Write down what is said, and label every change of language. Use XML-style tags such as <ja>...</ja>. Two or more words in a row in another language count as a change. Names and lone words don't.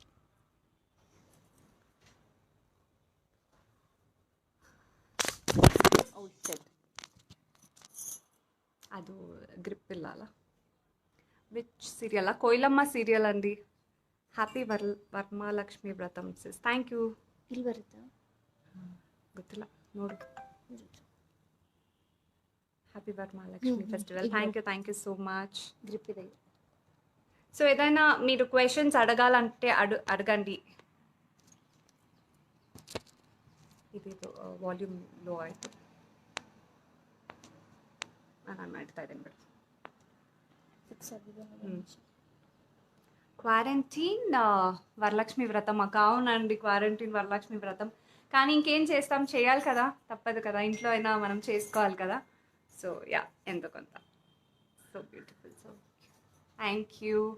<en>oh shit,</en> <te>ಅದು గ్రిప్ ఇల్లాలా?</te> <en>which serial?</en> <te>కోయిలమ్మ సీరియల్ అండి. హ్యాపీ వరమహాలక్ష్మి వ్రతం సిస్.</te> <en>thank you.</en> <kn>ಇಲ್ಲಿ ಬರುತ್ತಾ? ಗೊತ್ತಿಲ್ಲ, ನೋಡು.</kn> <en>happy Varamahalakshmi festival. thank you so much.</en> <te>గ్రిప్ ಇದೆ. సో ఏదైనా మీరు క్వశ్చన్స్ అడగాలంటే అడగండి.</te> <kn>ఇది</kn> <en>volume low</en> <kn>ಆಯಿತು. ನಾನು ಮಾಡ್ತಾ ಇದ್ದೇನೆ ಬಿಡಿ.</kn> <te>క్వారంటైన్ వరలక్ష్మి వ్రతం మాకు అవునండి, క్వారంటైన్ వరలక్ష్మి వ్రతం. కానీ ఇంకేం చేస్తాం, చేయాలి కదా, తప్పదు కదా, ఇంట్లో అయినా మనం చేసుకోవాలి కదా.</te> <en>so ya,</en> <te>ఎంతో కొంత.</te> <en>so beautiful, so thank you.</en>